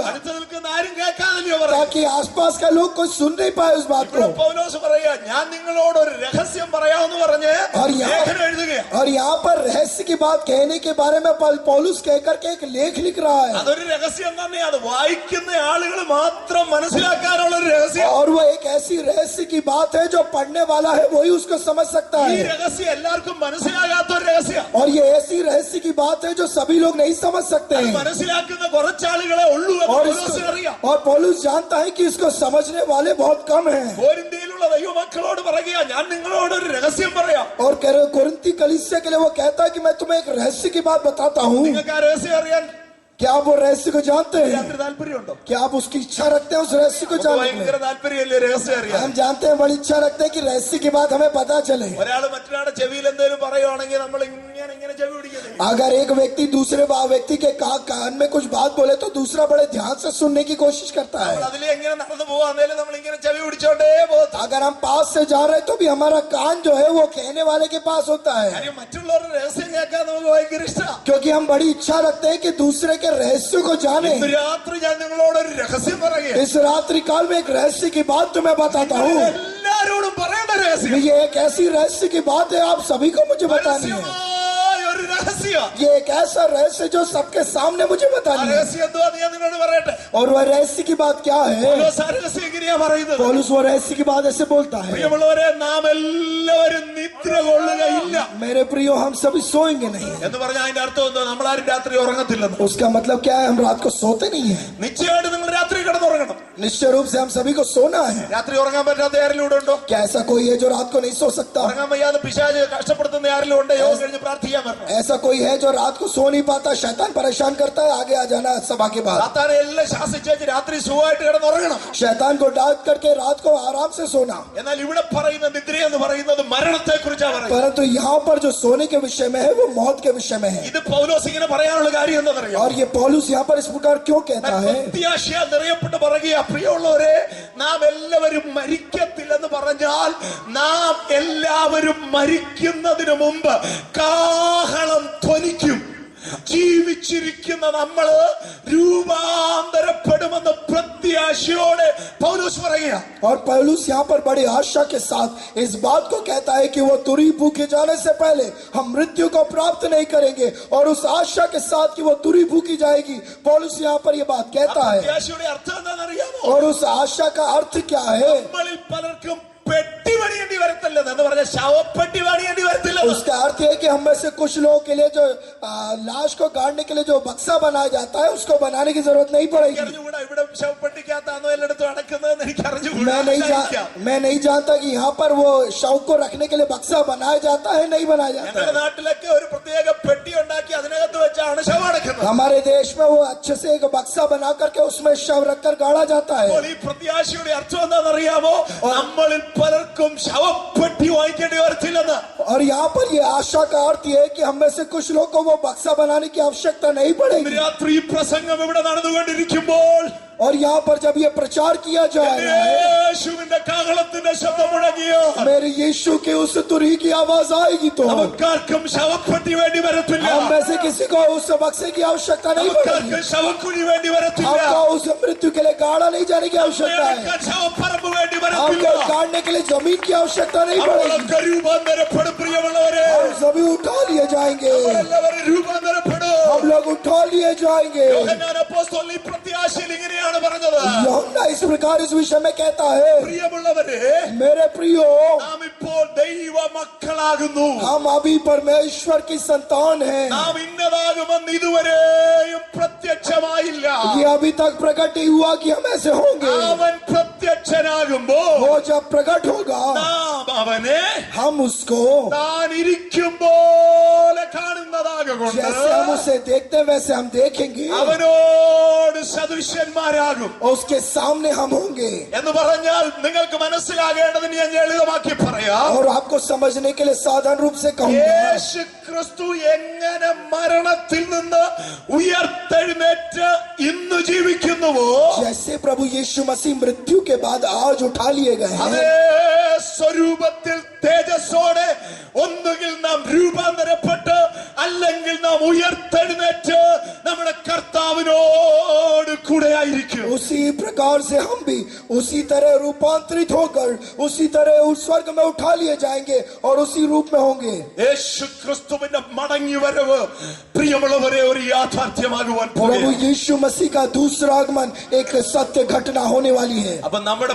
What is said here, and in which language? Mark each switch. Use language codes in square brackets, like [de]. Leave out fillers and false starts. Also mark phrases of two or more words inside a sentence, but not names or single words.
[ml] അടുത്ത് നിൽക്കുന്ന ആരും കേൾക്കാതില്ലയോ പറയും. [hi] ताकि आसपास का लोग कोई सुन नहीं पाए उस बात [ml] ഇവിടെ [hi] को. [ml] പൗലോസ് പറയാ, ഞാൻ നിങ്ങളോട് ഒരു രഹസ്യം പറയാമെന്ന് പറഞ്ഞ് [hi] और [ml] ലേഖനം എഴുതുകയാണ്. [hi] यहाँ पर रहस्य की बात कहने के बारे में पौलुस कहकर के एक लेख लिख रहा है. [ml] അതൊരു രഹസ്യം തന്നെ. അത് വായിക്കുന്ന ആളുകൾ മാത്രം മനസ്സിലാക്കാനുള്ള ഒരു രഹസ്യം. [hi] और वो एक ऐसी रहस्य की बात है जो पढ़ने वाला है वही उसको समझ सकता [ml] ഈ [hi] है. [ml] രഹസ്യം എല്ലാവർക്കും മനസ്സിലാകാത്ത ഒരു രഹസ്യം. [hi] और ये ऐसी रहस्य की बात है जो सभी लोग नहीं समझ सकते [ml] അത് [hi] हैं. [ml] മനസ്സിലാക്കുന്ന കുറച്ചാളുകളെ ഉള്ളൂ എന്ന് [hi] और [ml] പൗലോസിന് അറിയാം. [hi] और पौलुस जानता है कि इसको समझने वाले बहुत कम हैं. [ml] കോരിന്ത്യയിലുള്ള ദൈവമക്കളോട് പറയുക, ഞാൻ നിങ്ങളോട് ഒരു രഹസ്യം പറയാം. [hi] और कुरिन्थी कलीसिया के लिए वो कहता है कि मैं तुम्हें एक रहस्य की बात बताता हूँ. [ml] നിങ്ങൾക്ക് ആ രഹസ്യം അറിയാൻ [hi] क्या आप वो रहस्य को जानते हैं? [ml] രാത്രി താല്പര്യമുണ്ടോ? [hi] क्या आप उसकी इच्छा रखते हैं उस रहस्य को जानने की? [ml] ഭയങ്കര താല്പര്യമല്ലേ രഹസ്യം അറിയാം? [hi] हम जानते हैं, बड़ी इच्छा रखते हैं कि रहस्य की बात हमें पता चले। [ml] ഒരാള് മറ്റൊരാളുടെ ചെവിയിൽ എന്തെങ്കിലും പറയുവാണെങ്കിൽ നമ്മൾ ഇങ്ങനെ ഇങ്ങനെ ചെവി പിടിക്കുന്നത്. [hi] अगर एक व्यक्ति दूसरे व्यक्ति के कान में कुछ बात बोले तो दूसरा बड़े ध्यान से सुनने की कोशिश करता है। [ml] അതിലെ എങ്ങനെ നടന്നു പോവാന്നേലും നമ്മൾ ഇങ്ങനെ ചെവി പിടിച്ചോണ്ടേ പോകും. [hi] अगर हम पास से जा रहे हैं तो भी हमारा कान जो है वो कहने वाले के पास होता है, [ml] കാര്യം മറ്റുള്ളവരുടെ രഹസ്യം കേൾക്കാൻ നമുക്ക് ഭയങ്കര ഇഷ്ടമാണ്. [hi] क्योंकि हम बड़ी इच्छा रखते हैं कि दूसरे के रहस्य को जाने। [ml] ഇന്ന് രാത്രി ഞാൻ നിങ്ങളോട് ഒരു രഹസ്യം പറയുക. [hi] इस रात्रि काल में एक रहस्य की बात तुम्हें बताता हूँ। [ml] എല്ലാരോടും പറയേണ്ട രഹസ്യം. [hi] ये एक ऐसी रहस्य की बात है, आप सभी को मुझे बतानी है। [ml] രഹസ്യമായ ഒരു രഹസ്യം. [hi] ये एक ऐसा रहस्य जो सबके सामने मुझे [ml] ആ [hi] बतानी है। [ml] രഹസ്യം എന്തുവാന്ന് ഞാൻ നിങ്ങളോട് പറയട്ടെ. [hi] और वह रहस्य की बात क्या है? [ml] പൗലോസ് ആ രഹസ്യം എങ്ങനെയാ പറയുന്നത്? [hi] पौलुस वो रहस्य की बात ऐसे बोलता है, [ml] പ്രിയമുള്ളവരെ, നാം എല്ലാവരും നിദ്ര കൊള്ളുകയില്ല [hi] मेरे प्रियो हम सभी सोएंगे नहीं। [ml] എന്ന് പറഞ്ഞാൽ അതിന്റെ അർത്ഥം എന്താ? നമ്മളാരും രാത്രി ഉറങ്ങത്തില്ലെന്ന്. [hi] उसका मतलब क्या है? हम रात को सोते नहीं है। [ml] നിശ്ചയമായിട്ട് നിങ്ങൾ രാത്രി കിടന്നുറങ്ങണം. [hi] निश्चय रूप से हम सभी को सोना है। [ml] രാത്രി ഉറങ്ങാൻ പറ്റാത്ത ആരെങ്കിലും ഇവിടെ ഉണ്ടോ? [hi] क्या ऐसा कोई है जो रात को नहीं सो सकता? [ml] ഉറങ്ങാൻ വയ്യാതെ പിശാച് കഷ്ടപ്പെടുത്തുന്ന ആരെങ്കിലും ഉണ്ട്? യോഗം കഴിഞ്ഞ് പ്രാർത്ഥിക്കാൻ പറഞ്ഞു. [hi] ऐसा कोई है जो रात को सो नहीं पाता? शैतान परेशान करता है, आगे आ जाना सभा के बाद। [ml] സാത്താനെ എല്ലാം ശാസിച്ചേച്ച് രാത്രി സുഖമായിട്ട് കിടന്നുറങ്ങണം. [hi] शैतान को डांट करके रात को आराम से सोना। [ml] എന്നാൽ ഇവിടെ പറയുന്ന നിദ്ര എന്ന് പറയുന്നത് മരണത്തെ കുറിച്ചാണ് പറയുന്നത്. [hi] परंतु यहाँ पर जो सोने के विषय में है वो मौत के विषय में है। [ml] ഇത് പൗലോസ് ഇങ്ങനെ പറയാനുള്ള കാര്യം എന്താണെന്നറിയോ? [hi] और ये पौलुस यहाँ पर इस प्रकार क्यों कहता है? [ml] പ്രത്യാശയാൽ നിറയപ്പെട്ട് പറയുക, പ്രിയമുള്ളവരെ, നാം എല്ലാവരും മരിക്കത്തില്ലെന്ന് പറഞ്ഞാൽ നാം എല്ലാവരും മരിക്കുന്നതിന് മുമ്പ് കാഹളം ധ്വനിക്കും. ജീവിച്ചിരിക്കുന്ന നമ്മള് രൂപാന്തരപ്പെടുമെന്ന് പ്രത്യാശയോടെ പൗലോസ് പറയുക. [hi] और पौलुस यहाँ पर बड़ी आशा के साथ इस बात को कहता है कि वो तुरही भूखे जाने से पहले हम मृत्यु को प्राप्त नहीं करेंगे, और उस आशा के साथ कि वो तुरही भूखी जाएगी, पौलुस यहाँ पर ये बात कहता है। [ml] പ്രത്യാശയുടെ അർത്ഥം എന്താണെന്നറിയാമോ? [hi] और उस आशा का अर्थ क्या है? [ml] നമ്മളിൽ പലർക്കും പെട്ടി പണിയേണ്ടി വരത്തില്ലെന്ന് എന്ന് പറഞ്ഞാൽ ശവപ്പെട്ടി പണിയേണ്ടി വരത്തില്ല. [hi] उसका अर्थ है कि हम में से कुछ लोगों के लिए जो लाश को गाड़ने के लिए जो बक्सा बनाया जाता है उसको बनाने की जरूरत नहीं पड़ेगी। [ml] അറിഞ്ഞുകൂടാ ഇവിടെ ശവപ്പെട്ടിക്കകത്താണോ എല്ലായിടത്തും അടക്കുന്നതെന്ന് എനിക്ക് അറിഞ്ഞുകൂടാ. [hi] मैं नहीं जानता कि यहाँ पर वो शव को रखने के लिए बक्सा बनाया जाता है, नहीं बनाया जाता [ml] ഞങ്ങളുടെ [hi] है। [ml] നാട്ടിലൊക്കെ ഒരു പ്രത്യേക പെട്ടി ഉണ്ടാക്കി അതിനകത്ത് വെച്ചാണ് ശവം അടക്കുന്നത്. [hi] हमारे देश में वो अच्छे से एक बक्सा बना करके उसमें शव रखकर गाड़ा जाता है। [ml] അപ്പോൾ ഈ പ്രത്യാശയുടെ അർത്ഥം എന്താണെന്നറിയാമോ? നമ്മളിൽ പലർക്കും ശവപ്പെട്ടി വാങ്ങിക്കേണ്ടി വരത്തില്ലെന്ന്. [hi] और यहाँ पर ये आशा का अर्थ ये है कि हम में से कुछ लोग को वो बक्सा बनाने की आवश्यकता नहीं पड़ेगी। [ml] രാത്രി ഈ പ്രസംഗം ഇവിടെ നടന്നുകൊണ്ടിരിക്കുമ്പോൾ [hi] और यहाँ पर जब ये प्रचार किया जा रहा है, [ml] യേശുവിന്റെ കാഹളത്തിന്റെ ശബ്ദം മുഴങ്ങിയോ [hi] मेरे यीशु के उस तुरही की आवाज आएगी तो [ml] നമുക്കാർക്കും ശവപ്പെട്ടി വേണ്ടി വരത്തില്ല. [hi] हम में से किसी को उस बक्से की आवश्यकता नहीं पड़ेगी। [ml] നമുക്കാർക്കും ശവക്കുഴി വേണ്ടി വരത്തില്ല. [hi] आपको उस मृत्यु के लिए गाड़ा नहीं जाने की आवश्यकता है। [ml] നമുക്കാർക്കും ശവപ്പറമ്പ് വേണ്ടി [hi] आपको [ml] വരത്തില്ല. [hi] गाड़ने के लिए जमीन की आवश्यकता नहीं पड़ेगी। [ml] നമ്മളൊക്കെ രൂപാന്തരപ്പെടും പ്രിയമുള്ളവരെ. [hi] हम सभी उठा लिए जाएंगे। [ml] എല്ലാവരും രൂപാന്തരപ്പെടും. [hi] हम लोग उठा लिए जाएंगे। [ml] യോഹന്നാൻ അപ്പോസ്തലൻ ഈ പ്രത്യാശയിൽ ഇങ്ങനെയാണ് പറഞ്ഞത്. [hi] യോഹന്നാൻ इस प्रकार इस विषय में कहता है, [ml] പ്രിയമുള്ളവരെ, [hi] मेरे प्रियो, [ml] നാം ഇപ്പോൾ ദൈവ മക്കളാകുന്നു. [hi] हम अभी परमेश्वर की संतान हैं। [ml] നാം ഇന്നതാകുമെന്ന് ഇതുവരെയും പ്രത്യക്ഷമായില്ല. [hi] ये अभी तक प्रकट नहीं हुआ कि हम ऐसे होंगे। [ml] അവൻ പ്രത്യക്ഷനാകുമ്പോൾ [hi] वो जब प्रकट होगा [ml] നാം അവനെ [hi] हम उसको [ml] താൻ ഇരിക്കും പോലെ കാണുന്നതാകൊണ്ട് [hi] जैसे हम उसे देखते हैं वैसे हम देखेंगे, [ml] അവനോട് സദൃശ്യന്മാരാകും [hi] उसके सामने हम होंगे। [ml] എന്ന് പറഞ്ഞാൽ നിങ്ങൾക്ക് മനസ്സിലാകേണ്ടതിന് ഞാൻ ലളിതമാക്കി പറയാം. [hi] और आपको समझने के लिए साधारण रूप से कहूंगा, [ml] യേശു ക്രിസ്തു എങ്ങനെ മരണത്തിൽ നിന്ന് ഉയർത്തെഴുന്നേറ്റ് ഇന്ന് ജീവിക്കുന്നുവോ [hi] जैसे प्रभु यीशु मसीह मृत्यु के बाद आज उठा लिए गए हैं, [ml] അതേ സ്വരൂപത്തിൽ തേജസ്സോടെ ഒന്നുകിൽ നാം രൂപാന്തരപ്പെട്ട് അല്ലെങ്കിൽ നാം ഉയർത്തെഴുന്നേറ്റ് നമ്മുടെ കർത്താവിനോട് കൂടെ ആയിരിക്കും. [hi] उसी प्रकार से हम भी उसी तरह रूपांतरित होकर उसी तरह उस स्वर्ग में उठा लिए जाएंगे और उसी रूप में होंगे। [ml] യേശു ക്രിസ്തുവിന്റെ മടങ്ങി വരവ് പ്രിയമുള്ളവരെ ഒരു യാഥാർത്ഥ്യമാകുവാൻ [hi] प्रभु [ml] പോകുന്നു. [hi] यीशु मसीह का दूसरा आगमन एक सत्य घटना होने वाली है।